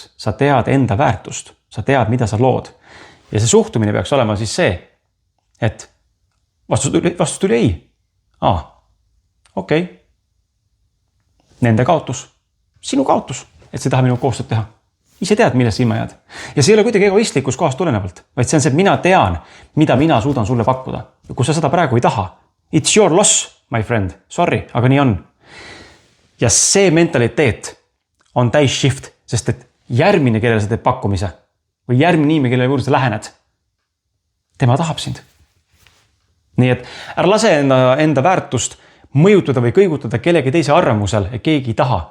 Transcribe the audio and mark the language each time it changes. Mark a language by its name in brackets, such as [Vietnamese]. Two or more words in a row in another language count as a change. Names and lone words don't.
[Estonian] Sa tead enda väärtust, sa tead, mida sa lood. Ja see suhtumine peaks olema siis see, et vastus tuli ei. Okei. Nende kaotus, sinu kaotus, et sa ei taha minu koostööd teha. Ise tead, millest ilma jääd. Ja see ei ole kuidagi egoistlikus kohast tulenevalt, vaid see on see, et mina tean, mida mina suudan sulle pakkuda. Ja kui sa seda praegu ei taha, [English] it's your loss, my friend. [Estonian] Sorry, aga nii on. Ja see mentaliteet on täis shift, sest et järgmine, kellele sa teed pakkumise või järgmine inimene, kellele juurde sa lähened, tema tahab sind. nii et ära lase enda väärtust mõjutada või kõigutada kellegi teise arvamusel, et keegi ei taha.